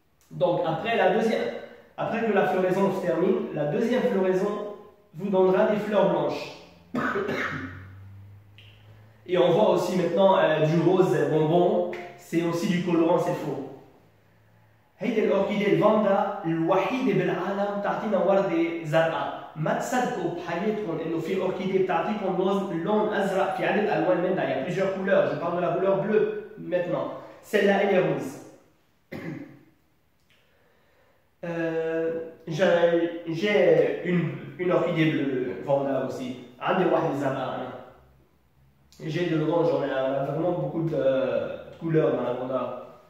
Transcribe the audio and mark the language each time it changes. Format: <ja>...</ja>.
<fr>Donc après que la floraison se termine, la deuxième floraison vous donnera des fleurs blanches. Et on voit aussi maintenant du rose bonbon, c'est aussi du colorant, c'est faux.</fr> <ar>هيدي الأوركيديه الفاندا الوحيدة بالعالم تعطينا وردة زرقاء. ما تصدقوا بحياتكم إنه في أوركيديه بتعطيكم لون أزرق في عدة ألوان منها.</ar> <fr>Il y a plusieurs couleurs. Je parle de la couleur bleue maintenant. Celle-là elle est rose. J'ai une orchidée bleue vanda aussi.</fr> <ar>عندي واحدة زرقاء أنا.</ar> <fr>J'ai de l'orange, on a vraiment beaucoup de couleurs dans la vanda.</fr>